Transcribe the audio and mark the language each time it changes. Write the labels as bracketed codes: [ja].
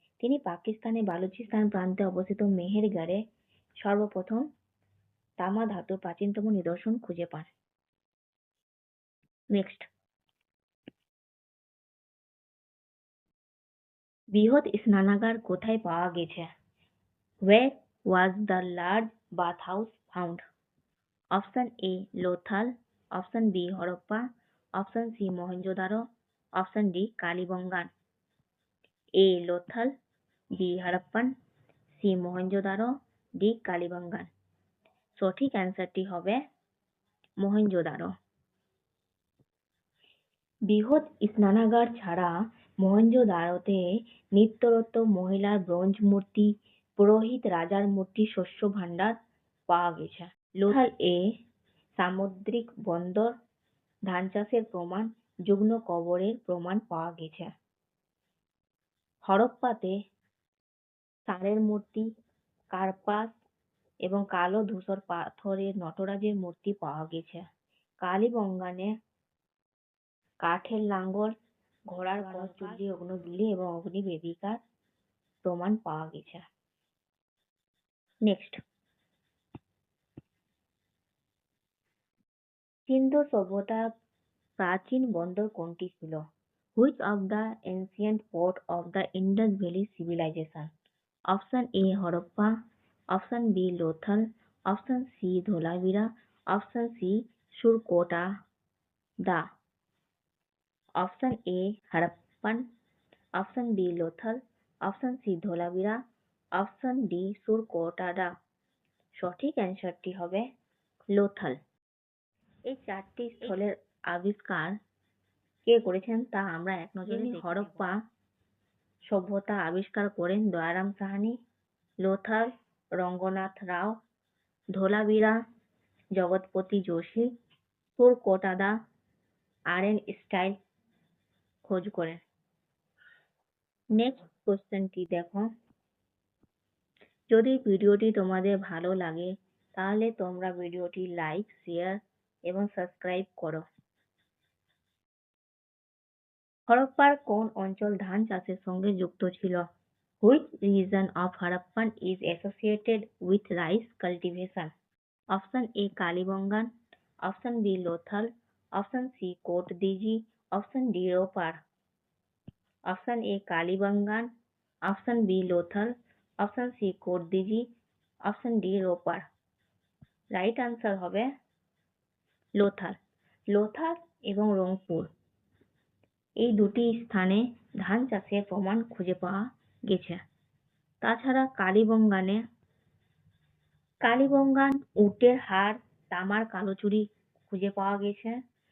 [bn] তিনি পাকিস্তানের বালুচিস্তান প্রান্তে অবস্থিত মেহেরগড়ে সর্বপ্রথম তামা ধাতুর প্রাচীনতম নিদর্শন খুঁজে পান। নেক্সট, বৃহৎ স্নানাগার কোথায় পাওয়া গেছে? [en] Where was the large bathhouse found? [bn] Option A Lothal, Option B Harappa, Option C Mohenjo-daro, Option D Kalibangan. A Lothal, B Harappan, C Mohenjo-daro, D Kalibangan. সঠিক অ্যান্সারটি হবে মহেঞ্জোদারো। বৃহৎ স্নানাগার ছাড়া মহেঞ্জোদারোতে নিত্যরত মহিলার ব্রোঞ্জ মূর্তি, পুরোহিত রাজার মূর্তি, শস্য ভাণ্ডার পাওয়া গেছে। লোথাল এ সামুদ্রিক বন্দর, ধান চাষের প্রমাণ, যুগ্ন কবরের প্রমাণ পাওয়া গেছে। হরপ্পাতে ষাঁড়ের মূর্তি, কার্পাস এবং কালো ধূসর পাথরের নটরাজের মূর্তি পাওয়া গেছে। কালীবঙ্গানে কাঠের লাঙ্গল, ঘোড়ার কঞ্চুল্লি, অগ্নিবিল্লি এবং অগ্নিবেদিকার প্রমাণ পাওয়া গেছে। নেক্সট, সিন্ধু সভ্যতার প্রাচীন বন্দর কোনটি ছিল? [en] Which of the ancient port of the Indus Valley civilization? [bn] Option A Harappa, Option B Lothal, Option C Dholavira, Option C সুরকোটা the. Option A Harappan, Option B Lothal, Option C Dholavira, Option D সুরকোটাডা। সঠিক অ্যান্সারটি হবে লোথাল। এই চারটি স্থলের আবিষ্কার কে করেছেন তা আমরা এক নজরে দেখে নেব। হরপ্পা সভ্যতা আবিষ্কার করেন দয়ারাম সাহানি, লোথাল রঙ্গনাথ রাও, ধোলাভিরা জগৎপতি যোশী, সুরকোটাদা আর.এন. স্টাইল খোঁজ করেন। নেক্সট কোশ্চেনটি দেখো, যদি ভিডিওটি তোমাদের ভালো লাগে তাহলে তোমরা ভিডিওটি লাইক, শেয়ার এবং সাবস্ক্রাইব করো। হরপ্পার কোন অঞ্চল ধান চাষের সঙ্গে যুক্ত ছিল? [en] Which region of Harappan is associated with rice cultivation? [bn] Option A Kalibangan, Option B Lothal, Option C coat Dighi, Option D Ropar. Option A Kalibangan, Option B Lothal, Option C coat Dighi, Option D Ropar. Right answer হবে লোথাল। লোথাল এবং রংপুর এই দুটি স্থানে ধান চাষের প্রমাণ খুঁজে পাওয়া গেছে। তাছাড়া কালীবঙ্গানে কালীবঙ্গান, উটের হাড়, তামার কালোচুরি খুঁজে পাওয়া গেছে।